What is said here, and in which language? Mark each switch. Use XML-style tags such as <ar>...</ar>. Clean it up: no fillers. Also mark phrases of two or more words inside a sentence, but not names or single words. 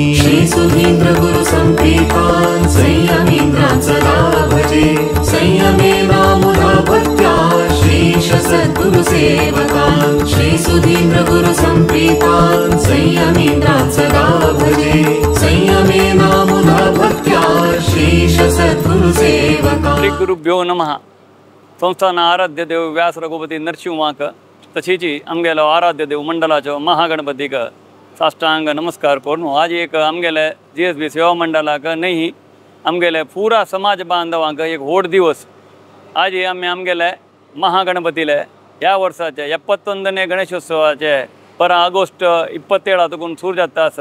<sa>श्री सुधीन्द्र गुरु संप्रीतान् संयमीन्द्रान् सदा भजे संयमे नामुना भक्त्या श्रीश सद्गुरु सेवकान् श्री सुधीन्द्र गुरु संप्रीतान् संयमीन्द्रान् सदा भजे संयमे नामुना भक्त्या श्रीश सद्गुरु सेवकान्. श्री गुरुभ्यो नमः.</sa> <kok>संस्थान आराध्य देव व्यास रघुपती नरसिंहाक तशीच आमगेलो आराध्य देव मंडलाचो महागणपतीक साष्टांग नमस्कार करून आज एक आमगेले GSB सेवा मंडलाक नाही आमगेले पुरा समाज बांधवांक एक व्हड दिवस. आज आम्ही आमगेले महागणपतीले ह्या वर्साचे 71ने गणेशोत्सवाचे 12 ऑगस्ट 27 सुरू जाता आसा.</kok>